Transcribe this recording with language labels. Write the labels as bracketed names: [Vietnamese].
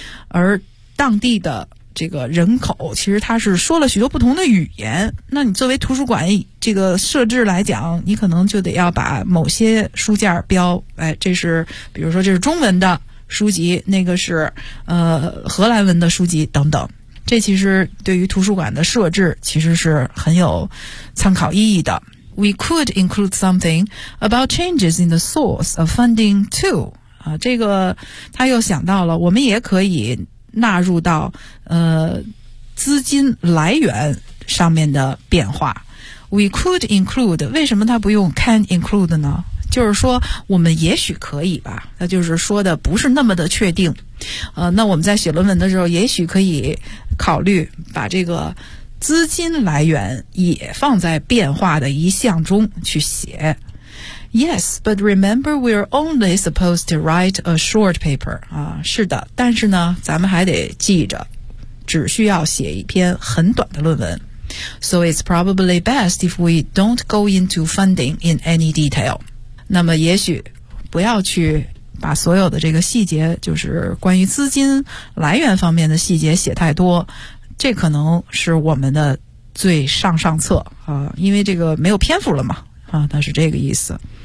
[Chinese] 而当地的这个人口其实它是说了许多不同的语言，那你作为图书馆这个设置来讲，你可能就得要把某些书架标，哎，这是比如说这是中文的书籍，那个是荷兰文的书籍等等。这其实对于图书馆的设置其实是很有参考意义的。 [English] We could include something about changes in the source of funding too. [Chinese] 这个他又想到了我们也可以纳入到资金来源上面的变化。 [English] We could include, [Chinese] 为什么他不用 [English] can include [Chinese] 呢？就是说我们也许可以吧，那就是说的不是那么的确定。那我们在写论文的时候也许可以考虑把这个资金来源也放在变化的一项中去写。 [English] Yes, but remember we're only supposed to write a short paper. [Chinese] 是的，但是呢咱们还得记着只需要写一篇很短的论文。 [English] So it's probably best if we don't go into funding in any detail. [Chinese] 那么也许不要去把所有的这个细节，就是关于资金来源方面的细节写太多，这可能是我们的最上策啊，因为这个没有篇幅了嘛啊，那是这个意思。